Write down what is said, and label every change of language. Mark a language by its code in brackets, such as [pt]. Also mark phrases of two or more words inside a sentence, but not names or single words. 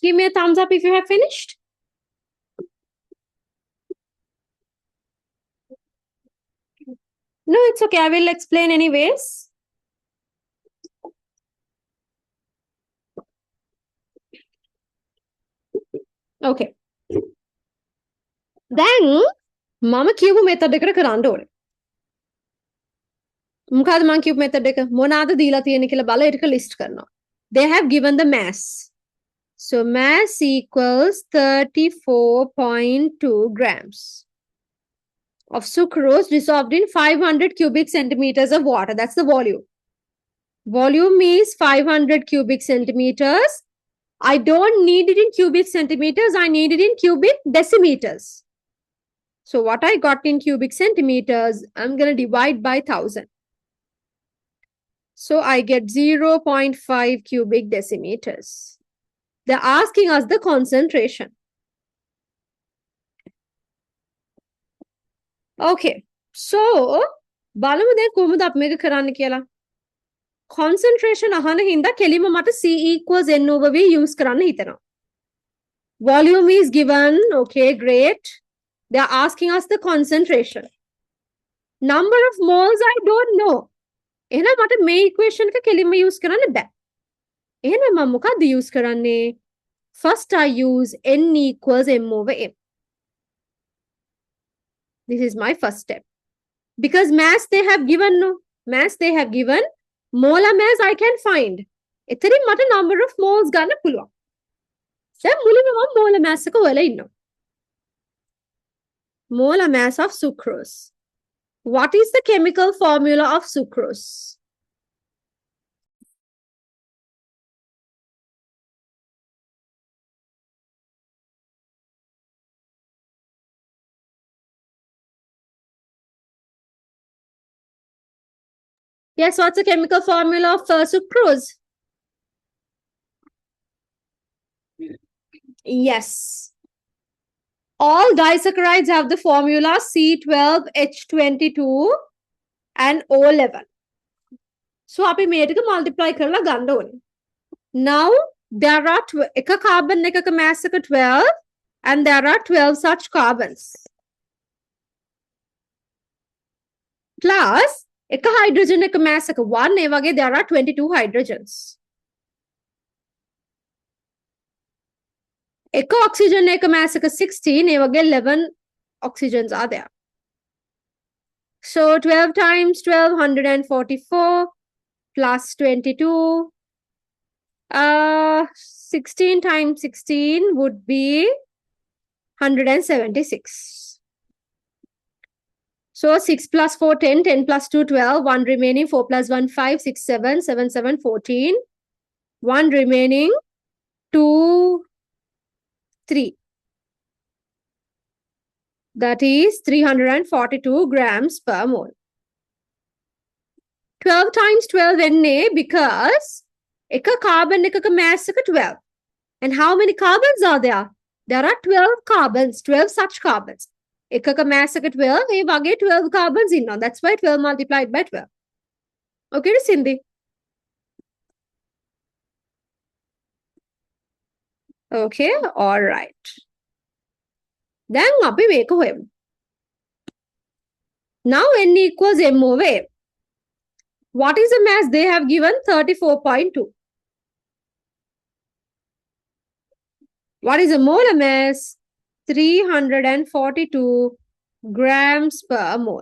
[en] Give me a thumbs up if you have finished. No, it's okay. I will explain anyways. Okay. [si] දැන් මම කියපු මෙතඩ් එකට කරන්න ඕනේ. මොකද මම කියපු මෙතඩ් එක මොනවාද දීලා තියෙන්නේ කියලා බලලා ඒක ලිස්ට් කරනවා. [en] They have given the mass. So mass equals 34.2 grams of sucrose dissolved in 500 cubic centimeters of water. That's the volume. Volume is 500 cubic centimeters. I don't need it in cubic centimeters. I need it in cubic decimeters. So what I got in cubic centimeters, I'm going to divide by 1000. So I get 0.5 cubic decimeters. They're asking us the concentration. Okay. So, [si] බලමු දැන් කොහොමද අපි මේක කරන්න කියලා. Concentration අහන හින්දා කෙලිම මට [en] C equals N over V use [si] කරන්න හිතෙනවා. [en] Volume is given. Okay, great. They're asking us the concentration. Number of moles I don't know. [si] එහෙනම් මට මේ equation එක කෙලින්ම use කරන්න බෑ. එහෙනම් මම මොකක්ද use කරන්නේ? [en] First, I use N equals M over M. This is my first step. Because mass they have given, no. Mass they have given, molar mass I can find. [si] එතරින් මට [en] number of moles [si] ගන්න පුළුවන්. දැන් මුලින්ම මම [en] molar mass [si] එක හොයලා ඉන්නවා. [en] Molar mass of sucrose. What is the chemical formula of sucrose? Yes, what's the chemical formula of sucrose? Yes. All disaccharides have the formula C12H22 and O11. So, [si] අපි මේක multiply කරලා ගන්න ඕනේ. [en] Now, there are එක carbon එකක mass එක 12 and there are 12 such carbons. Plus, [si] එක hydrogen එක mass එක 1 ඒ වගේ [en] there are 22 hydrogens. [si] එක oxygen එක mass එක 16 ඒ වගේ [en] 11 oxygens are there. So 12 times 12 144 plus 22 16 times 16 would be 176. So 6 plus 4 10 10 plus 2 12 1 remaining 4 plus 1 5 6 7 7 7 14 1 remaining 2 3. That is 342 grams per mole. 12 times 12 Na because එක carbon එකක mass එක 12. And how many carbons are there? There are 12 carbons, 12 such carbons. [si] එකක mass එක 12, ඒ වගේ 12 carbons ඉන්නවා. [en] That's why 12 multiplied by 12. Okay, Cindy? Okay, all right. [si] දැන් අපි මේක හොයමු. [en] Now N equals M over M. What is the mass they have given? 34.2. What is the molar mass? 342 grams per mole.